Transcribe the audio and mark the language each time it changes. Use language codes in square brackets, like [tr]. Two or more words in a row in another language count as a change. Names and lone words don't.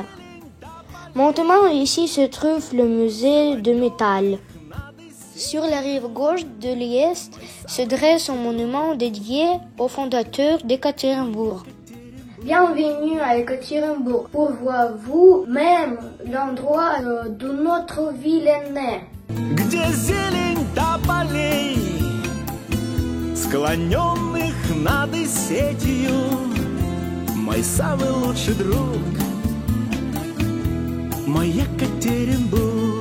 [fr] Maintenant, ici se trouve le musée de métal. Sur la rive gauche de l'Est se dresse un monument dédié au fondateur d'Ekaterinbourg. Bienvenue à Ekaterinbourg pour voir vous-même l'endroit d'où notre ville est née. [ru] Где зелень тополей, склоненных над сетью, мой самый лучший друг, мой Екатеринбург.